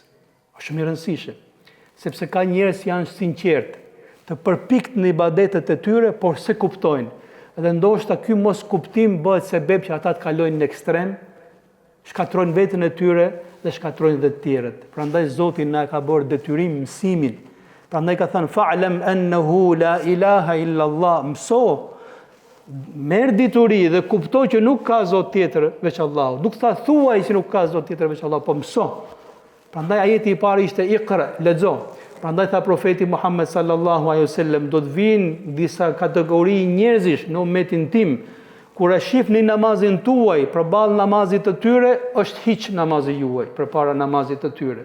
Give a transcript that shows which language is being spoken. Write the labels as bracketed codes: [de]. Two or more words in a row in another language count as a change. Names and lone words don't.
[sq] Është shumë i rëndësishëm, sepse ka njerëz që janë sinqertë, të përpikt në ibadetet e tyre, por se kuptojnë. Dhe ndoshta ky mos kuptim bëhet sebeb që ata të kalojnë në ekstrem, shkatrojnë veten e tyre dhe shkatrojnë dhe të tjerët. Prandaj Zoti na ka bërë detyrim mësimin. Prandaj ka thënë [ar] فاعلم أنه لا إله إلا الله. [sq] Mëso, merr dituri dhe kuptoj që nuk ka Zot tjetër veç Allahu. Nuk tha thuaj se nuk ka Zot tjetër veç Allahu, po mëso. Prandaj ajeti i parë ishte Iqra, lexo. Prandaj tha profeti Muhammed [ar] صلى الله عليه وسلم, [sq] do të vinë disa kategori njerëzish në ummetin tim, kur e shihni namazin tuaj përballë namazit të tyre, është hiç namazi juaj përpara namazit të tyre.